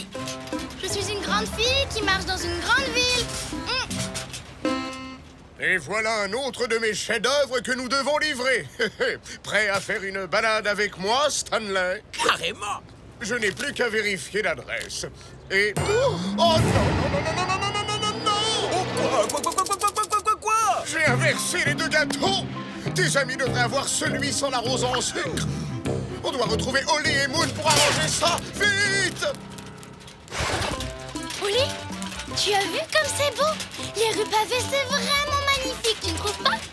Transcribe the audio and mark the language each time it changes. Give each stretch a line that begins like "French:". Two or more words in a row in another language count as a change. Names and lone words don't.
French: Je suis une grande fille qui marche dans une grande ville. Et voilà un autre de mes chefs-d'œuvre que nous devons livrer. Prêt à faire une balade avec moi, Stanley? Carrément. Je n'ai plus qu'à vérifier l'adresse. Et... Oh non, non, non, non, non, non, non, non, non, non! Quoi? J'ai inversé les 2 gâteaux. Tes amis devraient avoir celui sans l'arrosant en sucre. On doit retrouver Oli et Moon pour arranger ça. Vite! Oli, tu as vu comme c'est beau? Les rues pavées, c'est vraiment magnifique, tu ne trouves pas?